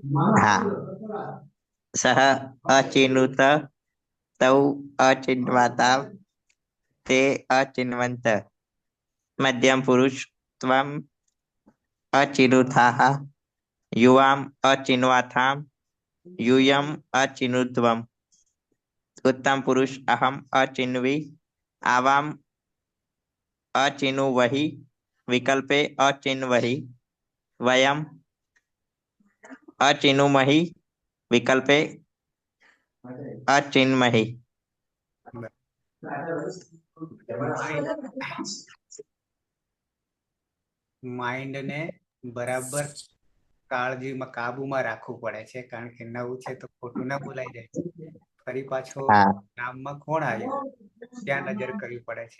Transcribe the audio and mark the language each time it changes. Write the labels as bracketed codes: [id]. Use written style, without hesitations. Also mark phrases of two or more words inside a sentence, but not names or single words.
[sa] હા. सः अचिनुत तौ अचिन्वाताम् ते अचिन्वन्त मध्यम पुरुष त्वम् अचिनुथाः युवाम् अचिन्वाथाम् यूयम अचिनुध्वम उत्तम पुरुष अहम अचिन्वी आवाम अचिनुवहि विकल्पे अचिन्वहि वयम अचिनुमहि विकल्पे अचिन्महि. [gu] માઇન્ડ ને બરાબર કાળજીમાં કાબુમાં રાખવું પડે છે કારણ કે નવું છે તો ખોટું ના બોલાઈ જાય. ફરી પાછો હા. નામમાં કોણ આવ્યું ત્યાં નજર કરવી પડે છે.